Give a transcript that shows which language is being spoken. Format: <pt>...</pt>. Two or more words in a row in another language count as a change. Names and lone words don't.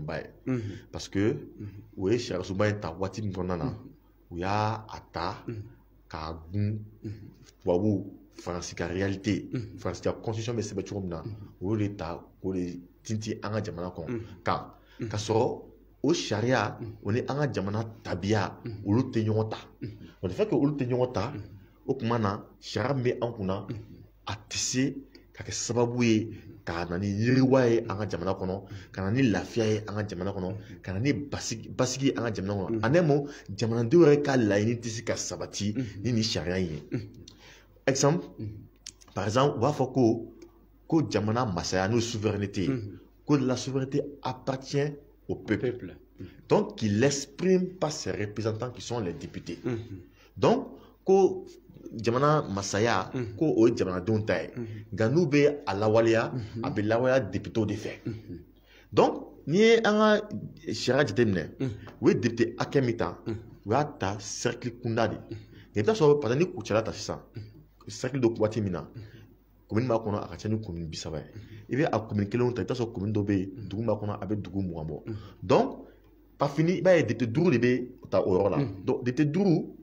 <bm>ba ye parce que o ye sariya sunba in ta waati min kɔnɔna na u y'a ta k'a gun tubabu faransi ka réalité faransi ka constitution bɛ sɛbɛn cogo min na o de ta k'o de tinti an ka jamana kɔnɔ kan ka sɔrɔ o sariya o ni an ka jamana tabiya olu tɛ ɲɔgɔn ta o de</bm> <fr>fait que</fr> <bm>olu tɛ ɲɔgɔn ta o tuma na sariya min bɛ an kunna a tɛ se ka kɛ sababu ye ka na ni yiriwa ye an ka jamana kɔnɔ ka na ni lafiya ye an ka jamana kɔnɔ ka na ni basigi an ka jamana kɔnɔ</bm> <fr>en un mot</fr> <bm>jamanadenw yɛrɛ ka laɲini tɛ se ka sabati ni nin sariya in ye</bm> <fr>exemple par exemple</fr> <bm>u b'a fɔ ko jamana masaya n'o souveraineté</bm> <fr>que la souveraineté appartient au peuple donc qu'il exprime par ses représentants qui sont les députés</fr> <bm>donc ko jamana masaya ko o ye jamanadenw ta ye nka n'u bɛ a lawaleya a bɛ lawaleya députés de fɛ donc n'i ye an ka sariya jateminɛ u ye député hakɛ min ta u y'a ta cercle kunda de i bɛ taa sɔrɔ parce que ni kucala ta sisan cercle dɔ waati min na commune b'a kɔnɔ a ka ca ni commune 30 ye i bɛ a commune kelenw ta i bɛ taa sɔrɔ commune dɔ bɛ yen dugu b'a kɔnɔ a bɛ dugu 20 bɔ donc</bm> <fr>pas fini</fr> <bm>i b'a ye député 5 de bɛ ta o yɔrɔ la donc député 5</bm>